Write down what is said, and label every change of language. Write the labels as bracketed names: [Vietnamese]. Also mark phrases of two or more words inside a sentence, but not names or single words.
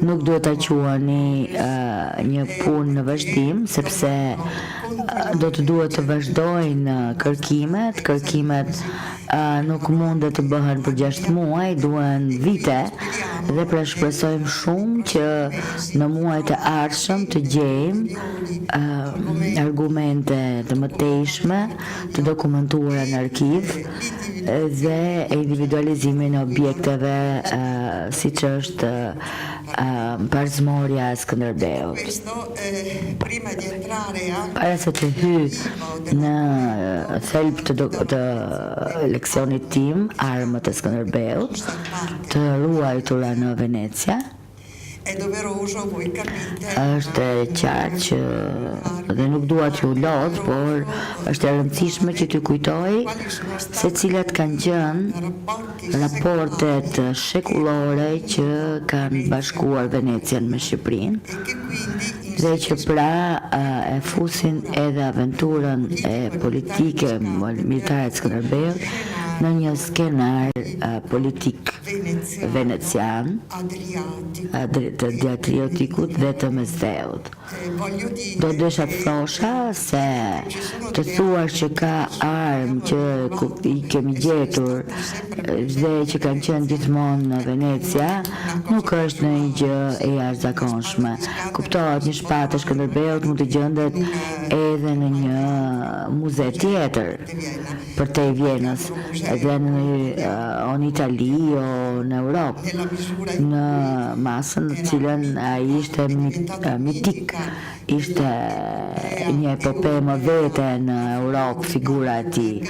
[Albanian] nuk duhet ta quani një punë në vazhdim, sepse do të duhet të vazhdojnë kërkimet nuk mundet të bëhen për 6 muaj, duhen vite, dhe pra shpresojmë shumë që në muajt e ardhshëm të gjejmë argumente të mëtejshme, të dokumentuara në arkiv dhe individualizimin e objekteve siç është barzëmorja e Skënderbeut. [Italian] questo prima di entrare a [Albanian] Para se të hy në thelb të leksionit tim, armët e Skënderbeut, të ruajtura në Venecia, [Italian] è doveroso, voi capite, [Albanian] është e qartë që dhe nuk dua t'ju lodh, por është e rëndësishme që t'ju kujtoj se cilat kanë qenë raportet shekullore që kanë bashkuar Venecian me Shqipërinë, [Italian] e che quindi [Albanian] dhe që pra e fusin edhe aventurën e politike militare të Skënderbeut në një skenar politik venecian të Adriatikut dhe të Mesdheut. [Italian] voglio dire [Albanian] Do desha të thosha se të thuar që ka armë që i kemi gjetur dhe që kanë qenë gjithmonë në Venecia nuk është në një gjë e jashtëzakonshme. Kuptohet, një shpatë e Skënderbeut mund të gjendet edhe në një muze tjetër për te Vjenës, edhe në Itali o në Europë, në masën në cilën ai ishte mitik, ishte një epope më vete në Europë figura e tij.